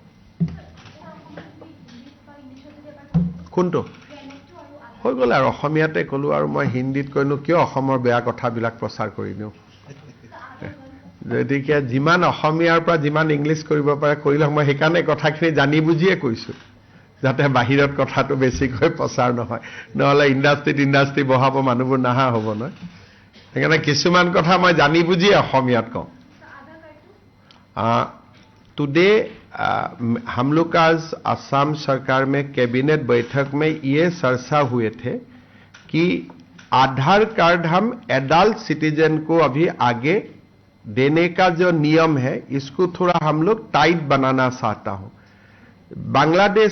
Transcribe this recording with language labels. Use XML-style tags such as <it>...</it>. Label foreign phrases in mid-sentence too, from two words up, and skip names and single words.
<as>কোনটো হৈ গ'ল আৰু অসমীয়াতে ক'লো আৰু মই হিন্দীত কৈনো কিয় অসমৰ বেয়া কথাবিলাক প্ৰচাৰ কৰি দিওঁ গতিকে যিমান অসমীয়াৰ পৰা যিমান ইংলিছ কৰিব পাৰে কৰিলে মই সেইকাৰণে কথাখিনি জানি বুজিয়ে কৈছোঁ যাতে বাহিৰত কথাটো বেছিকৈ প্ৰচাৰ নহয় নহ'লে ইণ্ডাষ্ট্ৰি বহাব মানুহবোৰ নাহা হ'ব নহয় সেইকাৰণে কিছুমান কথা মই জানি বুজিয়ে অসমীয়াত কওঁ</as> <hi>टुडे हम लोग आज असम सरकार में कैबिनेट बैठक में ये चर्चा हुए थे कि आधार कार्ड हम</hi> <en>adult citizen</en> <hi>को अभी आगे देने का जो नियम है इसको थोड़ा हम लोग टाइट बनाना चाहता हूं बांग्लादेश</hi>